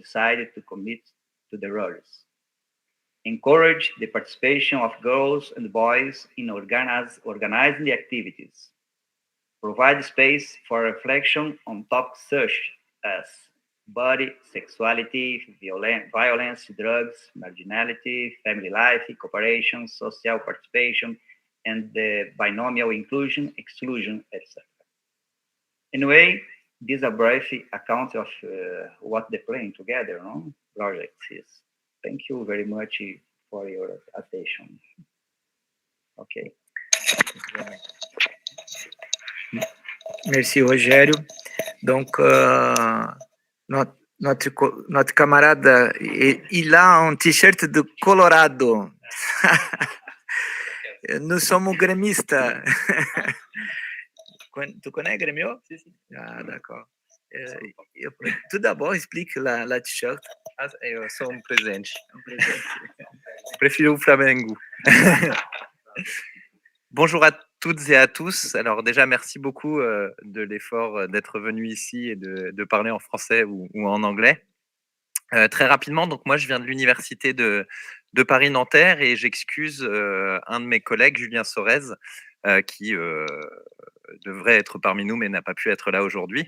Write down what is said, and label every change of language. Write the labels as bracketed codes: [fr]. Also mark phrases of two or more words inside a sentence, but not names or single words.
[en] decide to commit to the roles, encourage the participation of girls and boys in organizing the activities, provide space for reflection on topics such as body, sexuality, violence, drugs, marginality, family life, cooperation, social participation, and the binomial inclusion, exclusion, etc. Anyway, this is a brief account of what the Playing Together project is. Thank you very much for your attention. Okay. [fr] Merci Rogério. Donc, notre camarade, il a un t-shirt de Colorado. Nous sommes grémistes. Tu connais Grêmio? Si, si. Ah, d'accord. Tout d'abord, explique la t-shirt. [pt] Eu sou presente. Prefiro o Flamengo. [fr] Bonjour à toutes et à tous. Alors déjà, merci beaucoup de l'effort d'être venu ici et de parler en français ou en anglais. Très rapidement, donc moi, je viens de l'université de Paris-Nanterre et j'excuse un de mes collègues, Julien Sorez, qui devrait être parmi nous mais n'a pas pu être là aujourd'hui.